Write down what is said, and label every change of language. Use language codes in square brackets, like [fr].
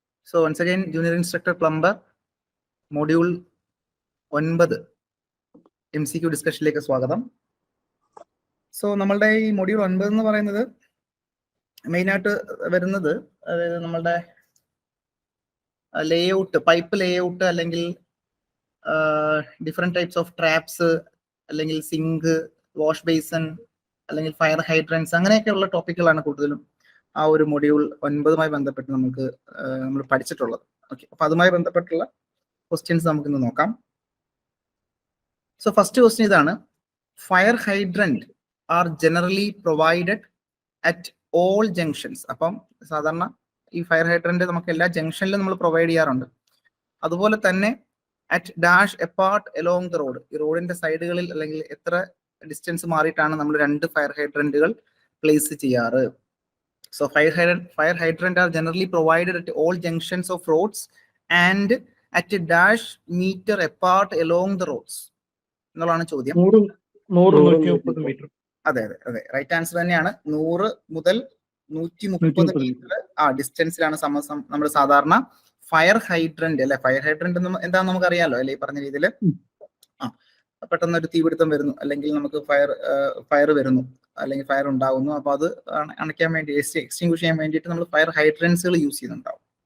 [en] So once again, Junior Instructor Plumber, Module 9 MCQ [ml] ഡിസ്കഷനിലേക്ക് സ്വാഗതം. So നമ്മളുടെ ഈ മൊഡ്യൂൾ 9 എന്ന് പറയുന്നത് മെയിനായിട്ട് വരുന്നത് അതായത് നമ്മളുടെ ലേഔട്ട്, പൈപ്പ് ലേഔട്ട്, അല്ലെങ്കിൽ ഡിഫറെൻറ്റ് ടൈപ്സ് ഓഫ് ട്രാപ്സ്, അല്ലെങ്കിൽ സിങ്ക്, വാഷ് ബേസൺ, അല്ലെങ്കിൽ ഫയർ ഹൈഡ്രൻസ്, അങ്ങനെയൊക്കെയുള്ള ടോപ്പിക്കുകളാണ് കൂടുതലും ആ ഒരു മൊഡ്യൂൾ 9 ബന്ധപ്പെട്ട് നമ്മൾ പഠിച്ചിട്ടുള്ളത്. [en] okay, [ml] അപ്പൊ അതുമായി ബന്ധപ്പെട്ടുള്ള ക്വസ്റ്റ്യൻസ് നമുക്കിന്ന് നോക്കാം. [en] So first question ഇതാണ്: fire hydrant are generally provided at all junctions. [ml] അപ്പം സാധാരണ ഈ ഫയർ ഹൈഡ്രന്റ് നമുക്ക് എല്ലാ ജംഗ്ഷനിലും നമ്മൾ പ്രൊവൈഡ് ചെയ്യാറുണ്ട്. അതുപോലെ തന്നെ [en] at dash apart along the road, [ml] ഈ റോഡിന്റെ സൈഡുകളിൽ അല്ലെങ്കിൽ എത്ര ഡിസ്റ്റൻസ് മാറിയിട്ടാണ് നമ്മൾ 2 ഫയർ ഹൈഡ്രന്റുകൾ പ്ലേസ് ചെയ്യാറ്. [en] So fire hydrant are generally provided at all junctions of roads and at a dash meter apart along the roads. [ml] എന്നുള്ളതാണ് ചോദ്യം. 100-130 മീറ്റർ. അതെ, റൈറ്റ് ആൻസർ തന്നെയാണ്. 100 മുതൽ 130 മീറ്റർ ആ ഡിസ്റ്റൻസിലാണ് നമ്മൾ സാധാരണ ഫയർ ഹൈഡ്രന്റ്, അല്ലെ, ഫയർ ഹൈഡ്രന്റ് എന്താണെന്ന് നമുക്ക് അറിയാലോ, അല്ലെ, ഈ പറഞ്ഞ രീതിയിൽ പെട്ടെന്ന് ഒരു തീപിടുത്തം വരുന്നു, അല്ലെങ്കിൽ നമുക്ക് ഫയർ വരുന്നു, അല്ലെങ്കിൽ ഫയർ ഉണ്ടാകുന്നു, അപ്പൊ അത് അണയ്ക്കാൻ വേണ്ടി, എക്സ്റ്റിങ്ക്വിഷ് ചെയ്യാൻ വേണ്ടിയിട്ട് നമ്മൾ ഫയർ ഹൈഡ്രൻസുകൾ യൂസ് ചെയ്യുന്നുണ്ടാവും.